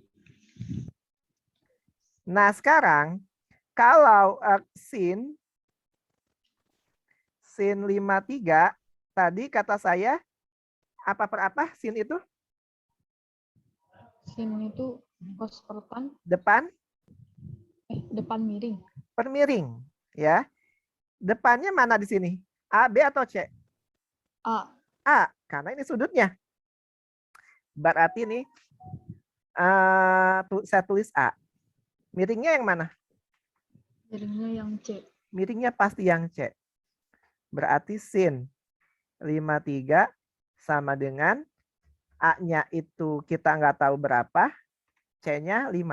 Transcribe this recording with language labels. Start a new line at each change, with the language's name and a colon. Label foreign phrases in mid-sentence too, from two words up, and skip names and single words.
Indonesian: Nah, sekarang kalau sin 53 tadi kata saya apa per apa sin itu? Sin itu cos per tan, Depan depan miring. per miring, ya. Depannya mana di sini? A, B atau C? A. A, karena ini sudutnya. Berarti nih saya tulis A. Miringnya yang mana? Miringnya yang C. Miringnya pasti yang C. Berarti sin 53 sama dengan A-nya itu kita nggak tahu berapa, C-nya 5.